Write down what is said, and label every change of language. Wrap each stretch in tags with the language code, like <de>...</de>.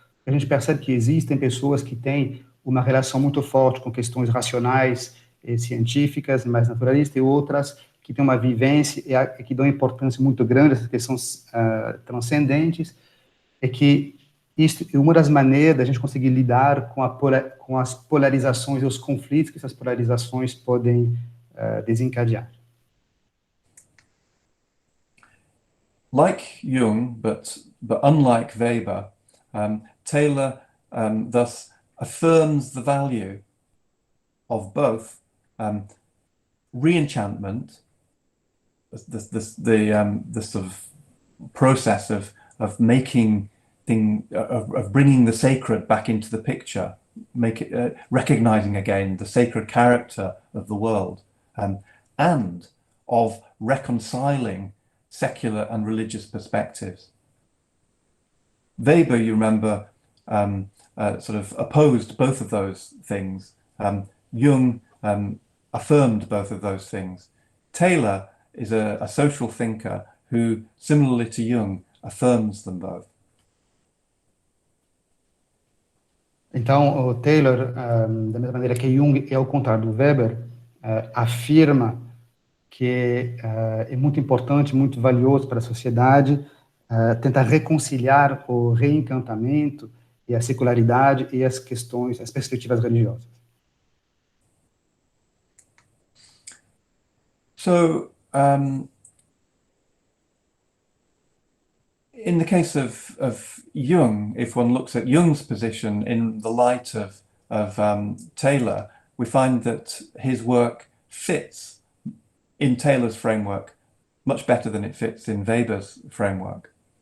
<pt>A gente percebe que existem pessoas que têm uma relação muito forte com questões racionais e científicas, mais naturalistas, e outras que têm uma vivência e que dão importância muito grande a essas questões transcendentes, é que isso é uma das maneiras da gente conseguir lidar com as polarizações e os conflitos que essas polarizações podem desencadear.</pt> <en>Like Jung, but unlike Weber, Taylor thus affirms the value of both re-enchantment, the sort of process of making of bringing the sacred back into the picture, recognizing again the sacred character of the world, and of reconciling secular and religious perspectives. Weber, you remember, sort of opposed both of those things. Jung affirmed both of those things. Taylor is a social thinker who, similarly to Jung, affirms them both.</en> <pt>Então, o Taylor, da mesma maneira que Jung, ao contrário do Weber, afirma que é muito importante, muito valioso para a sociedade tentar reconciliar o reencantamento e a secularidade e as questões, as perspectivas religiosas.</pt> <en>So, in the case of Jung, if one looks at Jung's position in the light of Taylor, we find that his work fits in Taylor's framework much better than it fits in Weber's framework.</en>